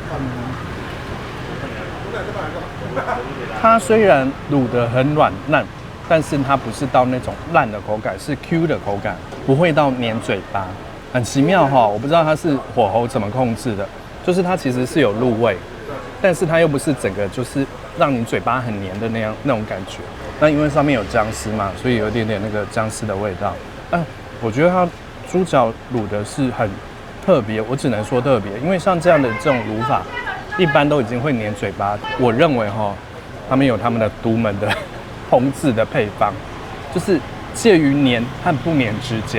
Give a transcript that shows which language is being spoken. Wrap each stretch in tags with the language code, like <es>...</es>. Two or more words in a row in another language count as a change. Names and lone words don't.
<zh>它雖然滷得很軟爛， 但是它不是到那種爛的口感，是 Q 的口感，不會到黏嘴巴，很奇妙哈。我不知道它是火候怎麼控制的，就是它其實是有入味，但是它又不是整個就是讓你嘴巴很黏的那種感覺。那因為上面有薑絲嘛，所以有一點點那個薑絲的味道。我覺得它豬腳滷的是很特別，我只能說特別，因為像這樣的這種滷法，一般都已經會黏嘴巴。我認為哈，他們有他們的獨門的烹制的配方，就是介於黏和不黏之間。</zh>